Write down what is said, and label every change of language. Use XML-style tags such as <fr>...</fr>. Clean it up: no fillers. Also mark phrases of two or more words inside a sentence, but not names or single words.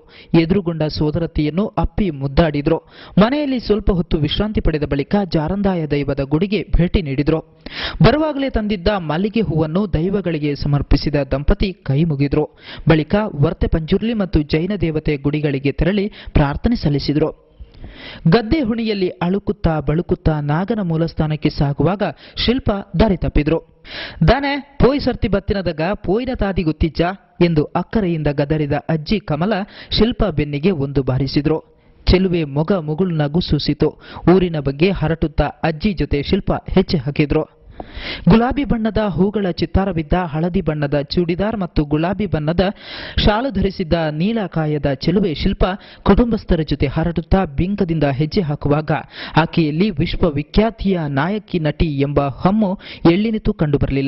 <kn>ಎದುರುಗೊಂಡ ಸೋದರತಿಯನ್ನು ಅಪ್ಪಿ ಮುದ್ದಾಡಿದ್ರು. ಮನೆಯಲ್ಲಿ ಸ್ವಲ್ಪ ಹೊತ್ತು ವಿಶ್ರಾಂತಿ ಪಡೆದ ಬಳಿಕ ಜಾರಂದಾಯ ದೈವದ ಗುಡಿಗೆ ಭೇಟಿ ನೀಡಿದ್ರು. ಬರುವಾಗಲೇ ತಂದಿದ್ದ ಮಲ್ಲಿಗೆ ಹೂವನ್ನು ದೈವಗಳಿಗೆ ಸಮರ್ಪಿಸಿದ ದಂಪತಿ ಕೈ ಮುಗಿದ್ರು. ಬಳಿಕ ವರ್ತೆ ಪಂಜುರ್ಲಿ ಮತ್ತು ಜೈನ ದೇವತೆ ಗುಡಿಗಳಿಗೆ ತೆರಳಿ ಪ್ರಾರ್ಥನೆ ಸಲ್ಲಿಸಿದರು. ಗದ್ದೆ ಹುಣಿಯಲ್ಲಿ ಅಳುಕುತ್ತಾ ಬಳುಕುತ್ತಾ ನಾಗನ ಮೂಲಸ್ಥಾನಕ್ಕೆ ಸಾಗುವಾಗ ಶಿಲ್ಪಾ ದಾರಿ ತಪ್ಪಿದ್ರು.</kn> <tcy>ದಾನೆ ಪೋಯ್ ಸರ್ತಿ ಬತ್ತಿನದಾಗ ಪೋಯ್ನ ತಾದಿ ಗೊತ್ತಿಜ್ಜ</tcy> <kn>ಎಂದು ಅಕ್ಕರೆಯಿಂದ ಗದರಿದ ಅಜ್ಜಿ ಕಮಲ ಶಿಲ್ಪಾ ಬೆನ್ನಿಗೆ ಒಂದು ಬಾರಿಸಿದ್ರು. ಚೆಲುವೆ ಮೊಗ ಮುಗುಳು ನಗು ಸೂಸಿತು. ಊರಿನ ಬಗ್ಗೆ ಹರಟುತ್ತಾ ಅಜ್ಜಿ ಜೊತೆ ಶಿಲ್ಪಾ ಹೆಜ್ಜೆ ಹಾಕಿದ್ರು. ಗುಲಾಬಿ ಬಣ್ಣದ ಹೂಗಳ ಚಿತ್ತಾರವಿದ್ದ ಹಳದಿ ಬಣ್ಣದ ಚೂಡಿದಾರ್ ಮತ್ತು ಗುಲಾಬಿ ಬಣ್ಣದ ಶಾಲು ಧರಿಸಿದ್ದ ನೀಲಕಾಯದ ಚೆಲುವೆ ಶಿಲ್ಪಾ ಕುಟುಂಬಸ್ಥರ ಜೊತೆ ಹರಡುತ್ತಾ ಬಿಂಕದಿಂದ ಹೆಜ್ಜೆ ಹಾಕುವಾಗ ಆಕೆಯಲ್ಲಿ ವಿಶ್ವವಿಖ್ಯಾತಿಯ ನಾಯಕಿ ನಟಿ ಎಂಬ ಹಮ್ಮು ಎಳ್ಳಿನಿತು ಕಂಡುಬರಲಿಲ್ಲ.</kn>